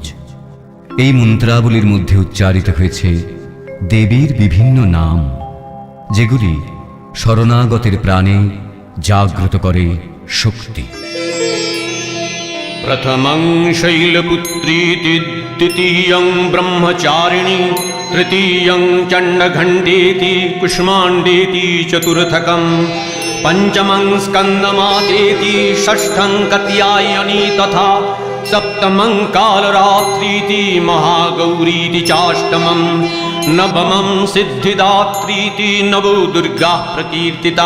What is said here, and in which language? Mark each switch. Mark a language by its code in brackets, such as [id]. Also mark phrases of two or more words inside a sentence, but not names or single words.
[bn] এই মন্ত্রাবলীর মধ্যে উচ্চারিত হয়েছে দেবীর বিভিন্ন নাম, যেগুলি শরণাগতের প্রাণে জাগ্রত করে শক্তি। [sa] प्रथमं शैलपुत्रीति, द्वितीयं ब्रह्मचारिणी, तृतीयं चण्डघण्टेति, कुष्माण्डेति चतुर्थकं, पञ्चमं स्कन्दमातेति, षष्ठं कात्यायनी तथा सप्तमं कालरात्रीति, महागौरीति चाष्टमं, नवमं सिद्धिदात्रीति, नवो दुर्गाः प्रकीर्तिता।